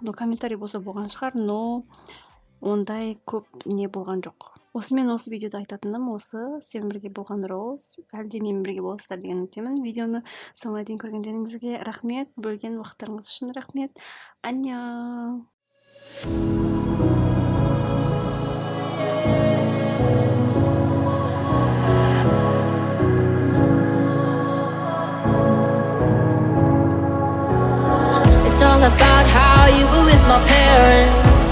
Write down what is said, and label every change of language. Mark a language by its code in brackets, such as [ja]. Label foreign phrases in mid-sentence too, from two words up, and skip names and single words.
[kk] Комментарий болса болған шығар, но ондай көп не болған жоқ. Осымен осы видеода айтатыным осы. Сен бірге болған роуз, әлде мен бірге боласыздар деген үміттемін. Видеоны соңына дейін көргендеріңізге рахмет, бөлген уақыттарыңыз үшін рахмет. Аньян. [en] It's all about how you were with my parents.